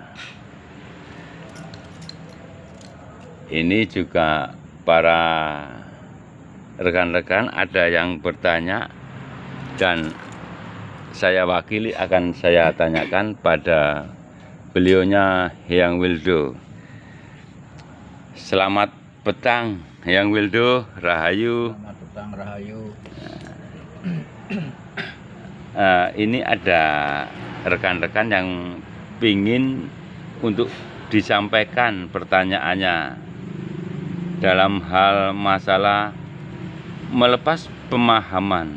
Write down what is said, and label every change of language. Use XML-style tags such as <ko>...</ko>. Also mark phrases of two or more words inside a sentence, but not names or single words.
<id>Ini juga para rekan-rekan ada yang bertanya dan saya wakili akan saya tanyakan pada beliaunya Hyang Wildo. Selamat petang Hyang Wildo, Rahayu. Selamat petang, Rahayu. Ini ada rekan-rekan yang ingin untuk disampaikan pertanyaannya dalam hal masalah melepas pemahaman.</id>